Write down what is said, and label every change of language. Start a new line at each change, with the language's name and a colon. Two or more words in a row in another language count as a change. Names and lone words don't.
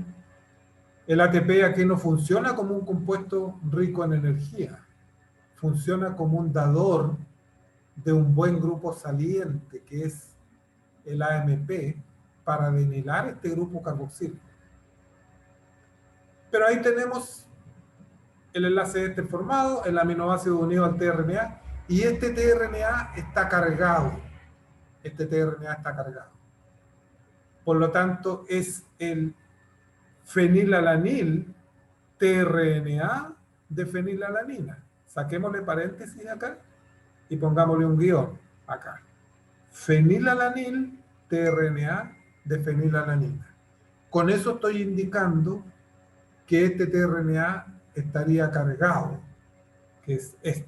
Spanish: El ATP aquí no funciona como un compuesto rico en energía, funciona como un dador de un buen grupo saliente, que es el AMP, para adenilar este grupo carboxílico. Pero ahí tenemos el enlace este formado, el aminoácido unido al tRNA, y este tRNA está cargado. Este tRNA está cargado. Por lo tanto, es el fenilalanil tRNA de fenilalanina. Saquémosle paréntesis acá y pongámosle un guión acá. Fenilalanil tRNA de fenilalanina. Con eso estoy indicando que este tRNA estaría cargado, que es este.